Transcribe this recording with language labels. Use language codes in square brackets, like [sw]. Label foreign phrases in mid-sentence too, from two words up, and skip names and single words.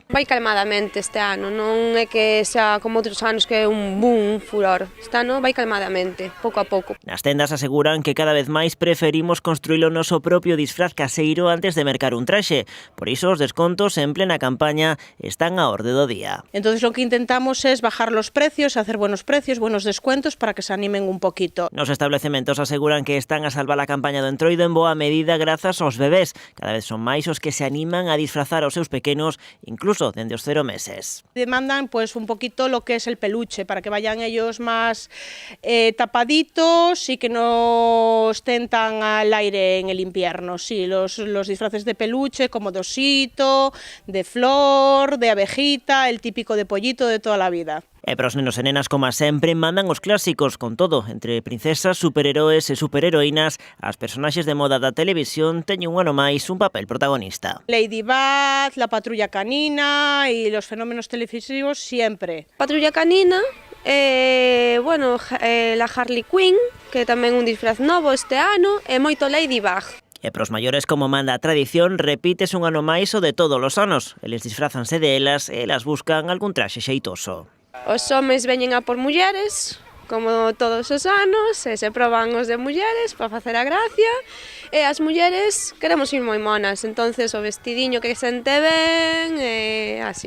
[gl] Vai calmadamente este ano, non é que xa como outros anos que é un boom, un furor. Este ano vai calmadamente, pouco a pouco. Nas tendas aseguran que cada vez máis preferimos construir o noso propio disfraz caseiro antes de mercar un traxe. Por iso os descontos en plena campaña están á orde do día. [es] Entonces lo que intentamos es bajar los precios, hacer buenos precios, buenos descuentos para que se animen un poquito. [gl] Nos establecementos aseguran que están a salvar a campaña do Entroido en boa medida grazas aos bebés. Cada vez son máis os que se animan a disfrazar aos seus pequenos, incluso dende os 0 meses. [es] Demandan pues un poquito lo que es el peluche, para que vayan ellos más tapaditos y que no estén tan al aire en el invierno. Sí, los disfraces de peluche como de osito, de flor, de abejita, el típico de pollito de toda la vida. [gl] E para os nenos e nenas, como sempre, mandan os clásicos, con todo, entre princesas, superheroes e superheroínas, as personaxes de moda da televisión teñen un ano máis un papel protagonista. [es] Ladybug, la patrulla canina y los fenómenos televisivos siempre. Patrulla canina, la Harley Quinn, [gl] que tamén un disfraz novo este ano, e moito Ladybug. E para os maiores, como manda a tradición, repítese un ano máis o de todos os anos. Eles disfrazanse de elas e elas buscan algún traxe xeitoso. Os homes veñen a por mulleres, como todos os anos, e se proban os de mulleres para facer a gracia, e as mulleres queremos ir moi monas, entonces o vestidiño que sente ben, e así.